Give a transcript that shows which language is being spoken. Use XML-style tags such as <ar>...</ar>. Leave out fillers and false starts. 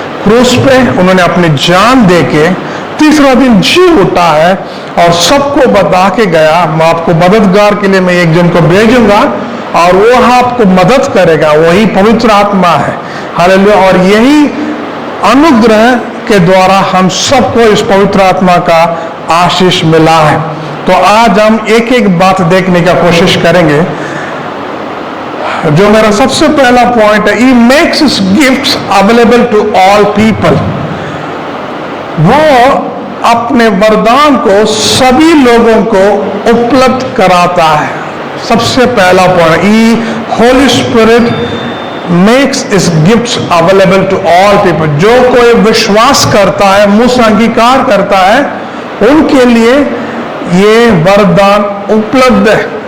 <hi>क्रूस पे उन्होंने अपनी जान देके तीसरा दिन जी उठा है और सबको बता के गया, मैं आपको मददगार के लिए मैं एक जन को भेजूंगा और वो आपको मदद करेगा, वही पवित्र आत्मा है। हालेलुया। और यही अनुग्रह के द्वारा हम सबको इस पवित्र आत्मा का आशीष मिला है। तो आज हम एक एक बात देखने का कोशिश करेंगे। जो मेरा सबसे पहला पॉइंट है,</hi> <en>He makes His gifts available to all people।</en> <hi>वो अपने वरदान को सभी लोगों को उपलब्ध कराता है। सबसे पहला पॉइंट,</hi> <en>Holy Spirit makes his gifts available to all people.</en> <hi>जो कोई विश्वास करता है, मुंह से अंगीकार करता है, उनके लिए ये वरदान उपलब्ध है।</hi>